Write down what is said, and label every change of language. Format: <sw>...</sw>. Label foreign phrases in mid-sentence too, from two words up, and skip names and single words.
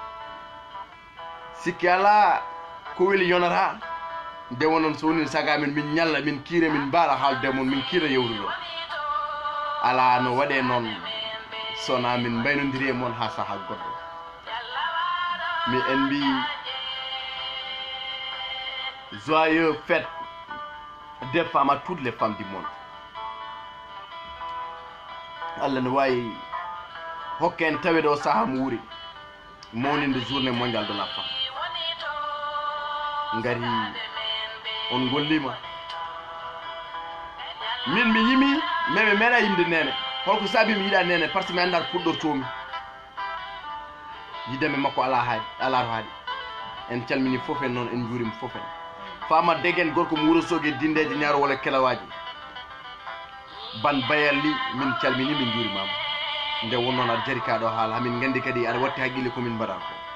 <ff>sikki ala ko weli yonata nde wonon so woni saga min ñalla min kiire min mbaala haalde mon min kiira yewruɗo ala no waɗe noon sona min mbaynodiri e moon ha saaha goɗɗo mi en mbi</ff> <fr>joyeux fête des femmes à toutes les femmes du monde</fr> <ff>Allah ne wawi hokke en tawede o saaha mo wuuri mawninde</ff> <fr>journée mondial de la femme</fr> <ff>ngari on gollima min mi yimi mais mi meeɗa yimde nene holko saabi mi yiiɗa nene</ff> <fr>par ce que</fr> <ff>mi anda to puɗɗortomi yideme makko ala to haaɗi en calmini fof en noon en juurima fof en Fama Degen gorko mo Wourossogui dindeje ñaaro walla kelawaji ban bayalli min calmini min juurimama nde won noon aɗa jari kaɗo haala hamin gandi kadi aɗa watti haqqille komin mbaɗa ko</ff>